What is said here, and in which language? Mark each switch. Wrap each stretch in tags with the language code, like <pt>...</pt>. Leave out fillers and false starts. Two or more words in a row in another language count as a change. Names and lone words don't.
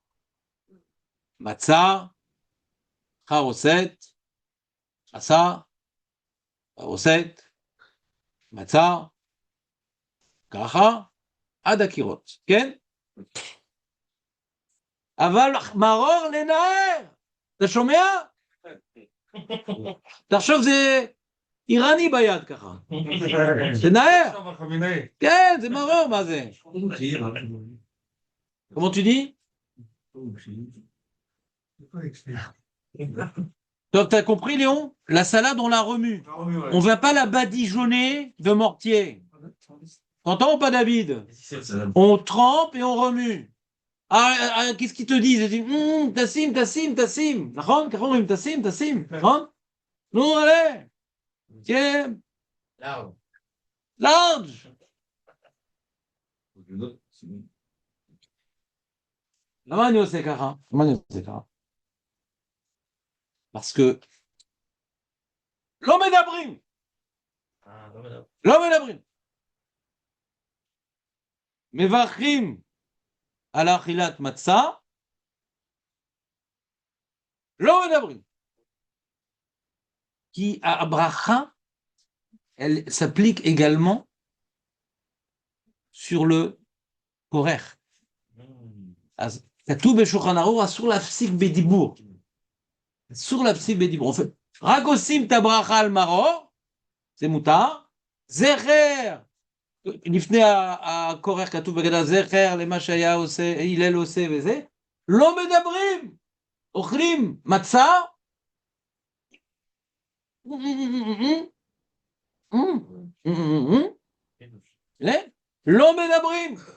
<he>מצה, חרוסת, חסה, חרוסת, מצה, ככה, עד הקירות, כן? אבל מרור לנער, אתה שומע? תחשוב זה איראני ביד ככה, זה נער, כן זה מרור, מה זה?</he> <fr>comment tu dis? Donc t'as compris Léon? La salade on la remue, on va pas la badigeonner de mortier. T'entends ou pas David? On trempe et on remue. qu'est-ce qu'ils te disent? Ils disent tassim.</fr> <he>נכון? ככה אומרים tassim. נכון? נו, allez. כן. large. למה אני עושה ככה?</he> <fr>parce que</fr> <he>לא מדברים. מברכים על אכילת מצה, לא מדברים. כי הברכה,</he> <fr>elle s'applique également sur le כורך.</fr> <he>אז כתוב בשולחן ערוך, אסור להפסיק בדיבור. רק עושים את הברכה על מרור, זה מותר. זכר, לפני הכורך כתוב בגדה זכר למה שהיה עושה, הלל עושה וזה, לא מדברים, אוכלים מצה, לא מדברים.</he>